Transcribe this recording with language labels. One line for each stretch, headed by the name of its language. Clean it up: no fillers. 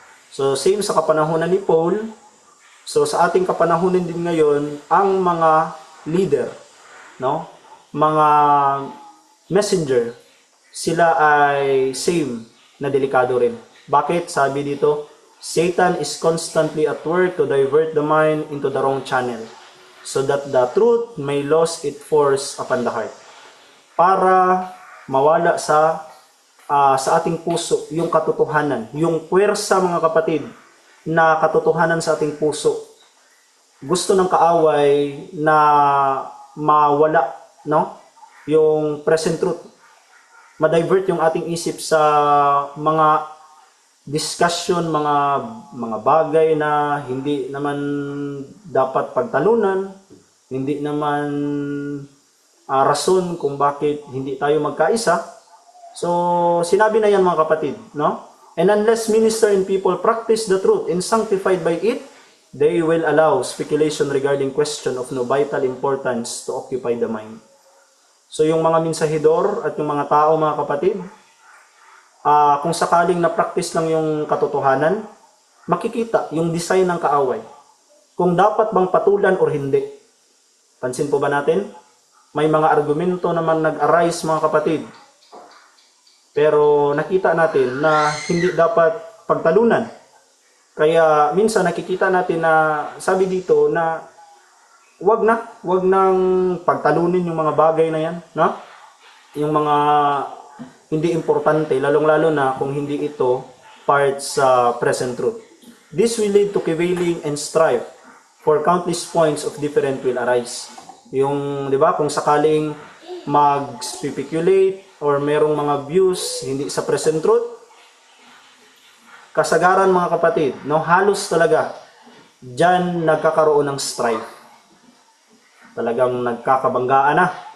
Filipino: So same sa kapanahunan ni Paul, so sa ating kapanahunan din ngayon, ang mga leader, no, mga messenger, sila ay same na delikado rin. Bakit? Sabi dito,
English: Satan is constantly at work to divert the mind into the wrong channel, so that the truth may lose its force upon the heart.
Filipino: Para mawala sa ating puso yung katotohanan, yung puwersa mga kapatid, na katotohanan sa ating puso. Gusto ng kaaway na mawala, no? Yung present truth. Ma-divert yung ating isip sa mga discussion, mga bagay na hindi naman dapat pagtalunan, hindi naman rason kung bakit hindi tayo magkaisa. So, sinabi na yan mga kapatid, no?
English: And unless minister and people practice the truth and sanctified by it, they will allow speculation regarding question of no vital importance to occupy the mind.
Filipino: So, yung mga mensahidor at yung mga tao, mga kapatid, kung sakaling na-practice lang yung katotohanan, makikita yung design ng kaaway. Kung dapat bang patulan o hindi. Pansin po ba natin? May mga argumento naman nag-arise mga kapatid. Pero nakita natin na hindi dapat pagtalunan. Kaya minsan nakikita natin na sabi dito na wag nang pagtalunin yung mga bagay na yan, no? Yung mga hindi importante, lalong-lalo na kung hindi ito part sa present truth.
English: This will lead to prevailing and strife, for countless points of different will arise.
Filipino: Yung, di ba, kung sakaling mag-speculate or merong mga views hindi sa present truth, kasagaran mga kapatid, no, halos talaga, dyan nagkakaroon ng strife. Talagang nagkakabanggaan na.